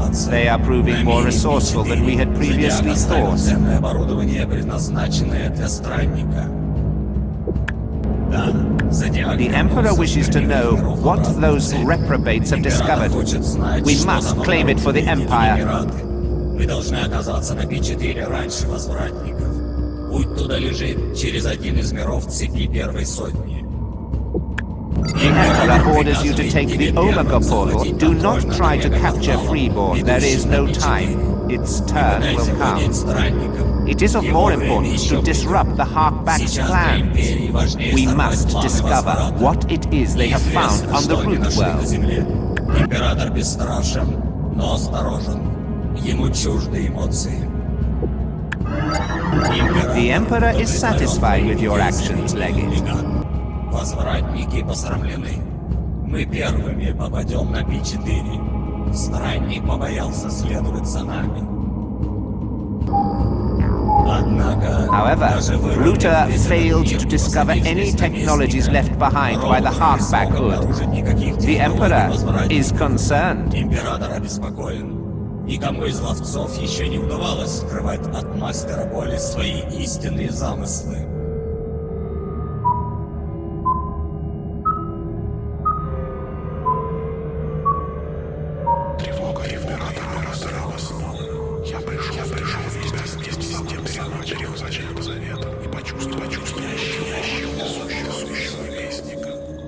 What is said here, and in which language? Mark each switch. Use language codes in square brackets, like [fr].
[en] They are proving more resourceful than we had previously thought. The Emperor wishes to know what those reprobates have discovered. We must claim it for the Empire. [ru] Вы должны оказаться на P4 раньше возвратников. Путь туда лежит через один из миров цепи первой сотни. [en] The Emperor orders you to take the Omega portal. Do not try to capture Freeborn. There is no time. Its turn will come. It is of more importance to disrupt the Harkback's plans. We must discover what it is they have found on the root world. [ru] Император бесстрашен, но осторожен. Ему чужды эмоции. [en] The Emperor is satisfied with your actions, Legate. [ru] Возвратники посрамлены. Мы первыми попадем на P4. Странник побоялся следовать за нами. [en] However, Luther failed to discover any technologies left behind by the Harkback Hood. The Emperor is concerned. [ru] Император обеспокоен. Никому из ловцов еще не удавалось скрывать от мастера боли свои истинные замыслы. Тревога императора раздала снова. Я пришел в тебя вместе с тем перевозачем завета и почувствовал несущего вестника.